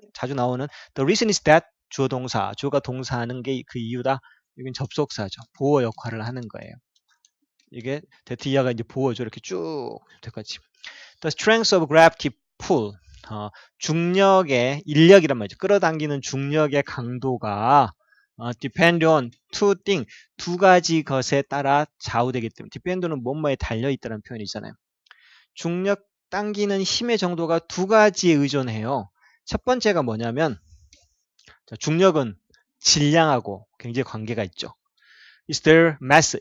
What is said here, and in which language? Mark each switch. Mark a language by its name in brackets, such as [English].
[Korean] 자주 나오는 [English] the reason is that [Korean] 주어 동사, 주어가 동사하는 게 그 이유다. 이건 접속사죠. 보어 역할을 하는 거예요. 이게 that이야가 이제 보어죠. 이렇게 쭉 여기까지. [English] The strength of gravity pull. [Korean] 중력의 인력이란 말이죠. 끌어당기는 중력의 강도가 [English] depend on two things. [Korean] 두 가지 것에 따라 좌우되기 때문에 depend는 뭐뭐에 달려있다는 표현이잖아요. 중력 당기는 힘의 정도가 두 가지에 의존해요. 첫 번째가 뭐냐면 중력은 질량하고 굉장히 관계가 있죠. [English] Is there mass?